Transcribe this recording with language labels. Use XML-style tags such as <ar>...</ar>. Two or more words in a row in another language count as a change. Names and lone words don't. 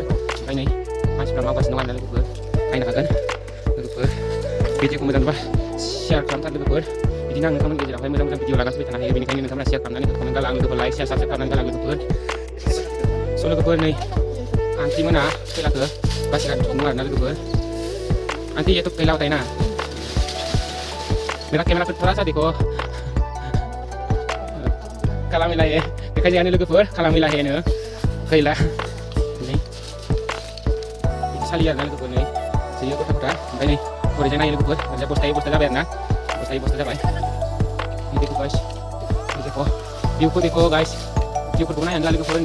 <brx>ओमफ्राय नै मानसिफ्रा मावगासिनो दं आरोना लोगोफोर, नायनो हागोन लोगोफोर। भिडिअ'खौ मोजां नुबा शेयार खालामथार लोगोफोर। बिदिनो आं नोंथांमोननि गेजेरावहाय मोजां भिडिअ लागासिनो फैबाय थानो हायो, बेनिखायनो नोंथांमोना शेयार खालामनानै कमेन्ट गालां लोगोफोर,</brx> <en>like share subscribe</en> <brx>खालामनानै गालां लोगोफोर। स' लोगोफोर, नै आंटी मोना खैलाखौ बासिगासिनो दं आरोना लोगोफोर।</brx> <hi>आंटी ये तो खैला होता है ना, मेरा कैमरा थोड़ा सा देखो, काला मिला है, दिखाई जाने लोगोफोर, काला मिला है नो खैला।</hi> <brx>नै सालियो आरोना लोगोफोर, नै सोयो गथा गथा। ओमफ्राय नै ओरैजाय नायो लोगोफोर, ओरैजाय बस्था जाबाय आरोना, बस्था जाबाय।</brx> <hi>देखो गाइस, देखो भिउखौ देखो गाइस,</hi> <brx>भिउफोरखौ नायनानै ला लोगोफोर।</brx>